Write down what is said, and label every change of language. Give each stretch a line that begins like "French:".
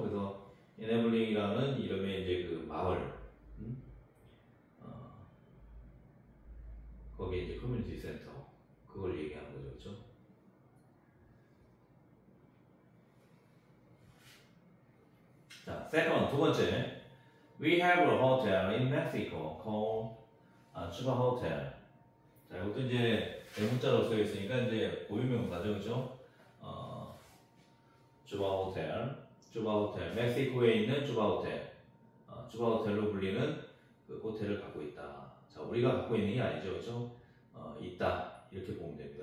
Korean: 그래서 enabling이라는 이름의 이제 그 마을, 거기에 이제 커뮤니티 센터 그걸 얘기하는 거죠, 그렇죠? 자, second, 두 번째.
English: We have a hotel in Mexico called Chuba Hotel. 자,
Korean: 자, 이것도 이제 대문자로 써 있으니까 이제 고유명사죠, 그죠? 쭈바 호텔, 멕시코에 있는 쭈바 호텔, 쭈바 호텔로 불리는 그 호텔을 갖고 있다. 자, 우리가 갖고 있는 게 아니죠, 그죠? 있다 이렇게 보면 됩니다.